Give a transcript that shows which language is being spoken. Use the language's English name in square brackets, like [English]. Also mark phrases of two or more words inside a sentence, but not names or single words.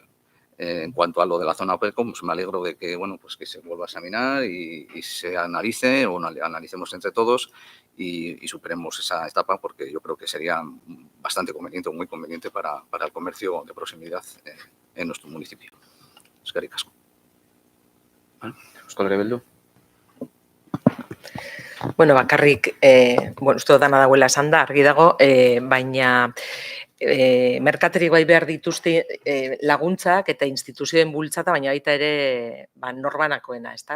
[Spanish] En cuanto a lo de la zona OPECO, pues me alegro de que, bueno, pues que se vuelva a examinar y se analice o analicemos entre todos y superemos esa etapa, porque yo creo que sería bastante conveniente o muy conveniente para el comercio de proximidad en nuestro municipio. [Basque] Eskerrik asko. Euskal Herria Bildu. Bueno, bakarrik, uste dut dana dagoela esan da, argi dago, baina merkaterik bai behar dituzte laguntzak eta instituzioen bultzata, baina baita ere norbanakoena, ezta?